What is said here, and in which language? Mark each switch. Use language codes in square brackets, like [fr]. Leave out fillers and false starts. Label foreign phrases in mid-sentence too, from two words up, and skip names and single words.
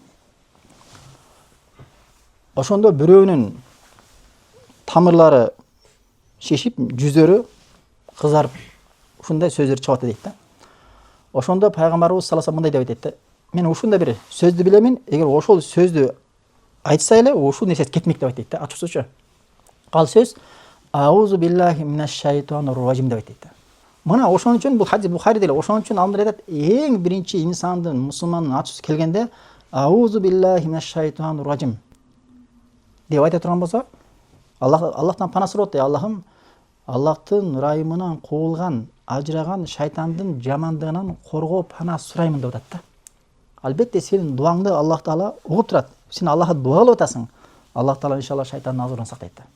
[ky] Ошондо бирөөнүн тамырлары шешип, жүзөрү кызарып, ушундай сөздөр чыгып атат дейт да. Ошондо пайгамбарыбыз [ar] صلى الله عليه [ky] мындай деп айтты: "Мен ушундай бир сөздү билемин, эгер ошол сөздү айтса эле, ушул нерсе кетмек" деп айтты да. Ачуусучу. Ал сөз [ar] أعوذ بالله من الشيطان الرجيم [ky] деп айтты. Мына ошон үчүн бул хадис Бухариде эле, ошон үчүн алымдар айтат, эң биринчи инсандын, мусулмандын ачуусу келгенде [ar] أعوذ بالله من الشيطان الرجيم [ky] деп айта турган болсо, Аллахтан пана сурап, Аллахым, Аллахтын ырайымынан куулган, ажыраган шайтандын жамандыгынан коргоо пана сураймын деп атат да. Албетте сенин дуаңды Аллах Таала угуп турат. Сен Аллахка дуа кылып атасың. Аллах Таала иншалла шайтандын азабынан сактайт да.